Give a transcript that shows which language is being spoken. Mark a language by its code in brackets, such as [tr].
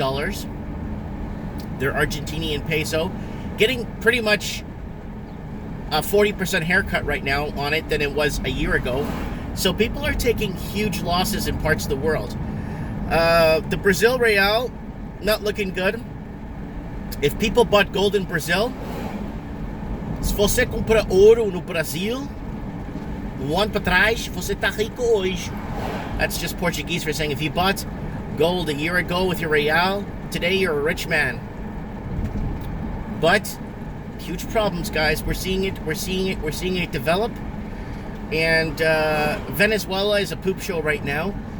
[en] dollars, their Argentinian peso, getting pretty much a 40% haircut right now on it than it was a year ago. So people are taking huge losses in parts of the world. The Brazil real, not looking good. If people bought gold in Brazil, [pt] se você compra ouro no Brasil, um ano para trás, você tá rico hoje. [en] That's just Portuguese for saying if you bought gold a year ago with your real, today you're a rich man. But huge problems, guys. We're seeing it develop. And Venezuela is a poop show right now.